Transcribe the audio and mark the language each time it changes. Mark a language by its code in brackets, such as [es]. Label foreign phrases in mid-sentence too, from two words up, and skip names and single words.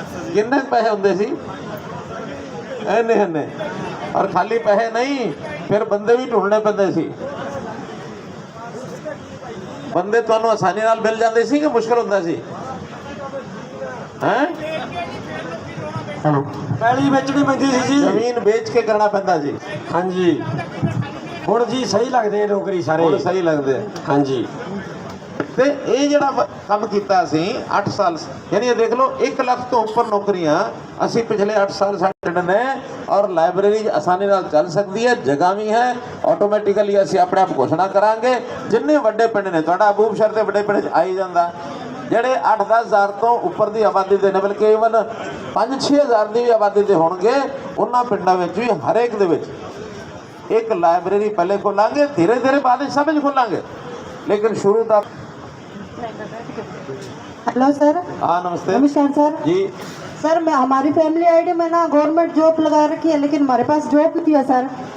[pa] ਕਿੰਨੇ ਪੈਸੇ ਹੋਣਗੇ ਸੀ ਇੰਨੇ ਇੰਨੇ ਔਰ ਖਾਲੀ ਪੈਸੇ ਨਹੀਂ ਫਿਰ ਬੰਦੇ ਭੀ ਢੂੰਡਣੇ ਪੈਂਦੇ ਸੀ ਬੰਦੇ ਤੁਹਾਨੂੰ ਆਸਾਨੀ ਨਾਲ ਮਿਲ ਜਾਂਦੇ ਸੀ ਕਿ ਮੁਸ਼ਕਿਲ ਹੁੰਦਾ ਸੀ ਹੈਂ ਪੈਲੀ ਵੇਚਣੀ ਪੈਂਦੀ ਸੀ ਜੀ ਜ਼ਮੀਨ ਵੇਚ ਕੇ ਕਰਨਾ ਪੈਂਦਾ ਜੀ ਹਾਂ ਜੀ ਹੁਣ ਜੀ ਸਹੀ ਲੱਗਦੇ ਨੇ ਨੌਕਰੀ ਸਾਰੇ ਹੁਣ ਸਹੀ ਲੱਗਦੇ ਆ ਹਾਂ ਜੀ ਤੇ ਇਹ ਜਿਹੜਾ ਕੰਮ ਕੀਤਾ ਅਸੀਂ 8 ਸਾਲ ਯਾਨੀ ਇਹ ਦੇਖ ਲਓ 1 ਲੱਖ ਤੋਂ ਉੱਪਰ ਨੌਕਰੀਆਂ ਅਸੀਂ ਪਿਛਲੇ 8 ਸਾਲ ਸਾਡੇ ਨੇ ਔਰ ਲਾਇਬ੍ਰੇਰੀ ਆਸਾਨੀ ਨਾਲ ਚੱਲ ਸਕਦੀ ਹੈ ਜਗ੍ਹਾ ਵੀ ਹੈ ਆਟੋਮੈਟਿਕਲੀ ਅਸੀਂ ਆਪਣੇ ਆਪ ਘੋਸ਼ਣਾ ਕਰਾਂਗੇ ਜਿੰਨੇ ਵੱਡੇ ਪਿੰਡ ਨੇ ਤੁਹਾਡਾ ਅਬੂਬਸ਼ਰ ਤੇ ਵੱਡੇ ਪਿੰਡ 'ਚ ਆਈ ਜਾਂਦਾ ਜਿਹੜੇ 8-10 ਹਜ਼ਾਰ ਤੋਂ ਉੱਪਰ ਦੀ ਆਬਾਦੀ ਦੇ ਨੇ ਬਲਕਿ ਇਵਨ 5-6 ਹਜ਼ਾਰ ਦੀ ਵੀ ਆਬਾਦੀ ਦੇ ਹੋਣਗੇ ਉਹਨਾਂ ਪਿੰਡਾਂ ਵਿੱਚ ਵੀ ਹਰੇਕ ਦੇ ਵਿੱਚ [hi] एक लाइब्रेरी पहले खोलेंगे धीरे धीरे बाद सब खोलेंगे लेकिन शुरू तक हेलो सर। हाँ नमस्ते नमस्कार सर जी सर मैं हमारी फैमिली आईडी में ना गवर्नमेंट जॉब लगा रखी है लेकिन हमारे पास जॉब नहीं है सर।